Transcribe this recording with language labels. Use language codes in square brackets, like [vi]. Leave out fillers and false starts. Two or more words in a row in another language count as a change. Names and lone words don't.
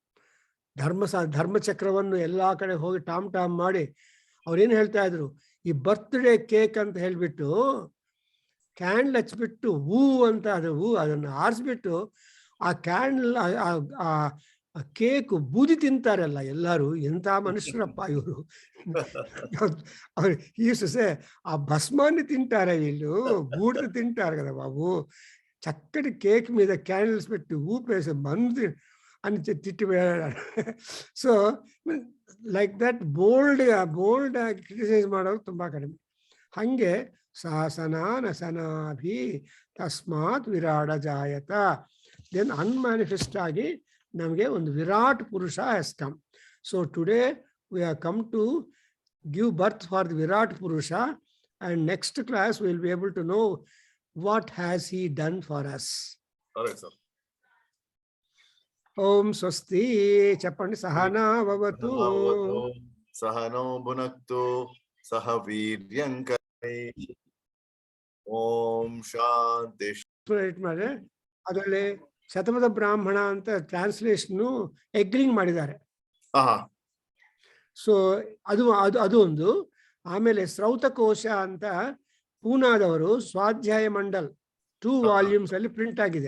[kn] ಧರ್ಮಚಕ್ರವನ್ನು ಎಲ್ಲಾ ಕಡೆ ಹೋಗಿ ಟಾಮ್ ಮಾಡಿ ಅವ್ರೇನು ಹೇಳ್ತಾ ಇದ್ರು, ಈ [en] birthday cake [kn] ಅಂತ ಹೇಳ್ಬಿಟ್ಟು ಕ್ಯಾಂಡಲ್ ಹಚ್ಬಿಟ್ಟು ಹೂ ಅಂತ ಅದು ಹೂ ಅದನ್ನು ಆರಿಸ್ಬಿಟ್ಟು ಆ ಕ್ಯಾಂಡಲ್ ಆ ಕೇಕ್ ಬೂದಿ ತಿಂತಾರಲ್ಲ ಎಲ್ಲರೂ. ಎಂಥ ಮನುಷ್ಯರಪ್ಪ ಇವರು. ಅವ್ರು ಈ ಸೊಸೆ ಆ [te] ಭಸ್ಮಾన్ని తింటారా వీళ్ళు, బూడిద తింటారు కదా బాబు, చక్కటి కేక్ మీద క్యాండిల్స్ పెట్టి ఊపేసి మందు అని తిట్టి వెళ్ళాడు. [en] so like that bold criticise [kn] ಮಾಡೋರು ತುಂಬಾ ಕಡಿಮೆ. [sa] ಹಂಗೆ ಸಾಸನ ಸನಾಭಿ ತಸ್ಮಾತ್ ವಿರಾಡ ಜಾಯತ. [en] then unmanifest [kn] ಆಗಿ ನಮಗೆ ಒಂದು ವಿರಾಟ್ ಪುರುಷ [en] has come. so today we have come to give birth for the [sa] ವಿರಾಟ್ ಪುರುಷ, [en] and next class will be able to know what has he done for us. [sa] ఓం స్వస్తి. [te] చెప్పండి. [sa] సహనా భవతు సహనో భునక్తు సహ వీర్యంకరై. ಓಂ ಶಾಂತಿ. [kn] ಅದರಲ್ಲಿ ಶತಪಥ ಬ್ರಾಹ್ಮಣ ಅಂತ ಟ್ರಾನ್ಸ್ಲೇಷನ್ ಎಗ್ಲಿಂಗ್ ಮಾಡಿದ್ದಾರೆ. ಸೊ ಅದು ಒಂದು. ಆಮೇಲೆ ಶ್ರೌತಕೋಶ ಅಂತ ಪೂನಾದವರು ಸ್ವಾಧ್ಯಾಯ ಮಂಡಲ್ 2 ವಾಲ್ಯೂಮ್ಸ್ ಅಲ್ಲಿ ಪ್ರಿಂಟ್ ಆಗಿದೆ.